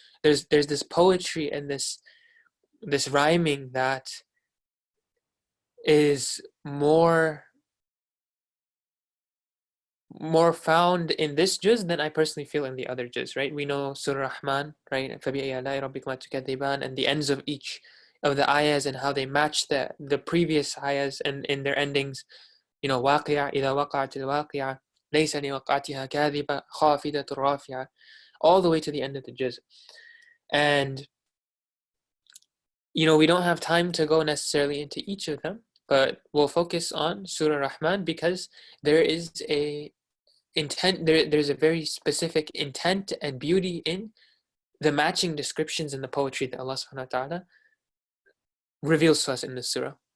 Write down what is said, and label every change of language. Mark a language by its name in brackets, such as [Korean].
[English] There's this poetry and this rhyming that is more found in this juz than I personally feel in the other juz, right? We know Surah Ar-Raḥmān, right? [Arabic] فَبِأَيِّ آلَاءِ رَبِّكُمَا تُكَذِّبَانِ, [English] and the ends of each of the ayahs and how they match the previous ayahs and in their endings. [Arabic] واقعة إذا وقعت الواقعة ليس لوقعتها كاذبة خافضة رافعة, [English] all the way to the end of the juz. And we don't have time to go necessarily into each of them, but we'll focus on Surah Rahman because there is a intent, there's a very specific intent and beauty in the matching descriptions in the poetry that Allah subhanahu wa ta'ala reveals to us in this surah.